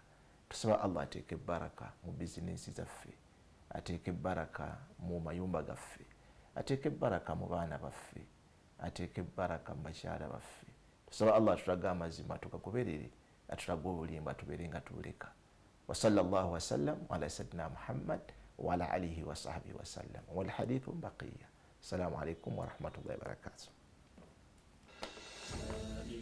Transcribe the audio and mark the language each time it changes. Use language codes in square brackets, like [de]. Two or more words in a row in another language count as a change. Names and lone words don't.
[lg] Tusaba Allah ateeke baraka mu bizinesi zaffe, ateeke baraka mu mayumba gaffe, ateeke baraka mu baana baffe, ateeke baraka mu bakyala baffe. Tusaba Allah atulage amazima tukagoberere, atulage obulimba tubeere nga tubuleka. [ar] وصلى الله وسلم على سيدنا محمد وعلى آله وصحبه وسلم والحديث باقية. السلام عليكم ورحمة الله وبركاته.